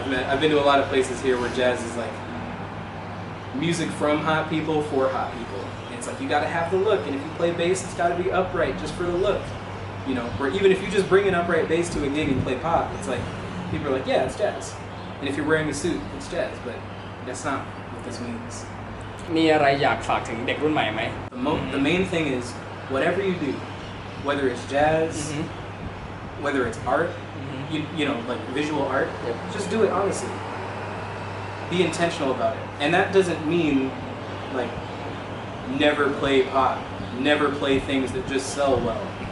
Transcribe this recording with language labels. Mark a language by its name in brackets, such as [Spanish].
[English] I've been to a lot of places here where jazz is like music from hot people for hot people. And it's like, you gotta have the look, and if you play bass, it's gotta be upright just for the look. You know, or even if you just bring an upright bass to a gig and play pop, it's like, people are like, yeah, it's jazz. And if you're wearing a suit, it's jazz, but that's not what this means. [Thai] มีอะไรอยากฝากถึงเด็กรุ่นใหม่ไหม [English] The main thing is, whatever you do, whether it's jazz, whether it's art, you know, like visual art, just do it honestly. Be intentional about it. And that doesn't mean, like, never play pop, never play things that just sell well.